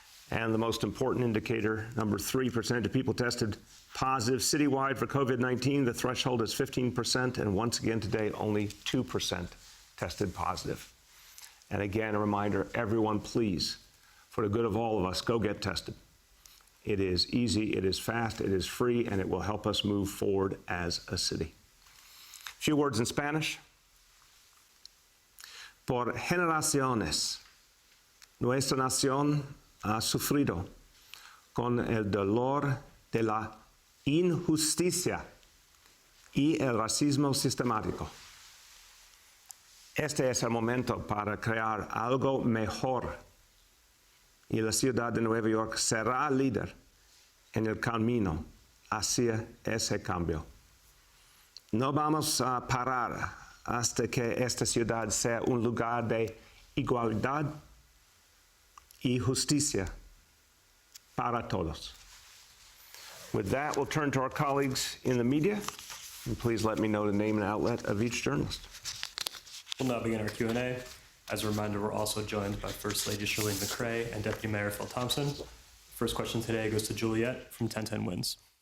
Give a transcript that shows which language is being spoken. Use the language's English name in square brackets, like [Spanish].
[English] And the most important indicator, number 3, percentage of people tested positive citywide for COVID-19, the threshold is 15%, and once again today, only 2% tested positive. And again, a reminder, everyone, please, for the good of all of us, go get tested. It is easy, it is fast, it is free, and it will help us move forward as a city. A few words in Spanish. [Spanish] Por generaciones, nuestra nación ha sufrido con el dolor de la injusticia y el racismo sistemático. Este es el momento para crear algo mejor, y la ciudad de Nueva York será líder en el camino hacia ese cambio. No vamos a parar hasta que esta ciudad sea un lugar de igualdad y justicia para todos. [English] With that, we'll turn to our colleagues in the media, and please let me know the name and outlet of each journalist. We'll now begin our Q&A. As a reminder, we're also joined by First Lady Shirlene McCray and Deputy Mayor Phil Thompson. First question today goes to Juliet from 1010 Wins.